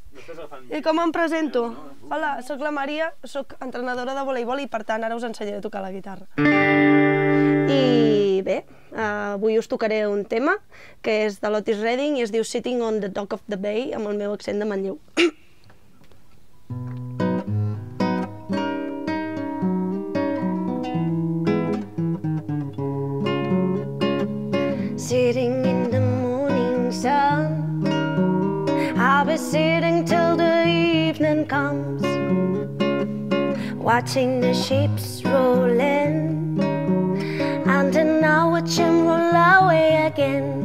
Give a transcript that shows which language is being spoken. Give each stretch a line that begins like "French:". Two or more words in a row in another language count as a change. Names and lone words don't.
Catalan: I com em presento? Hola, soc la Maria, soc entrenadora de voleibol i per tant ara us ensenyaré a tocar la guitarra. I bé, avui us tocaré un tema que és de l'Otis Redding i es diu Sitting on the Dock of the Bay amb el meu accent de Manlleu.
English: Sitting in the morning sun, I'll be sitting till the evening comes, watching the ships roll in, and then I'll watch them roll away again.